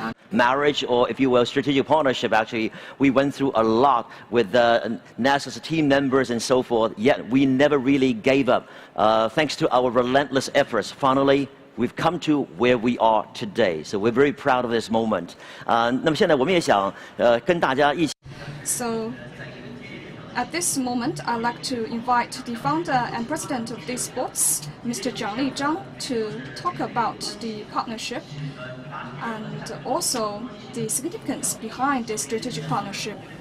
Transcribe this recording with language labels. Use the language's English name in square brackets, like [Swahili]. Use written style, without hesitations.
[English] Marriage, or if you will, strategic partnership. Actually, we went through a lot with Nasser's team members and so forth, yet we never really gave up. Thanks to our relentless efforts, finally, we've come to where we are today. So we're very proud of this moment. [Chinese] 那么现在我们也想跟大家一起。 [English] So, at this moment, I'd like to invite the founder and president of DDMC, Mr. Jiang Lizhang, to talk about the partnership and also the significance behind this strategic partnership.